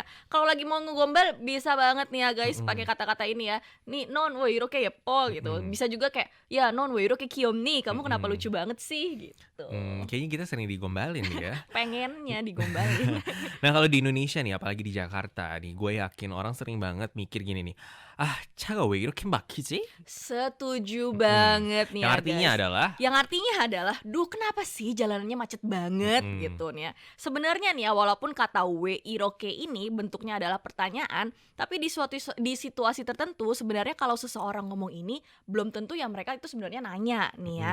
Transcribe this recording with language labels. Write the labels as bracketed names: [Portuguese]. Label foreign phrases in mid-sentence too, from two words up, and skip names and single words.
[Indonesian] Kalau lagi mau ngegombal bisa banget nih ya guys pakai kata-kata ini ya. Nih [Korean] 넌 왜 이렇게 예뻐 [Indonesian] gitu. Bisa juga kayak ya [Korean] 넌 왜 이렇게 귀엽니 [Indonesian] kamu kenapa lucu banget sih gitu. Kayaknya kita sering digombalin nih ya. Pengennya digombalin. Nah kalau di Indonesia nih, apalagi di Jakarta nih, gue yakin orang sering banget mikir gini nih, [Korean] ah 차가 왜 이렇게 막히지? [Indonesian] Setuju banget nih Yang ya artinya guys. adalah, Yang artinya adalah, duh kenapa sih jalanannya macet banget gitu nih ya. Sebenarnya nih ya walaupun kata [Korean] 왜 이렇게 [Indonesian] ini bentuknya adalah pertanyaan, tapi di situasi tertentu sebenarnya kalau seseorang ngomong ini belum tentu ya mereka itu sebenarnya nanya nih ya.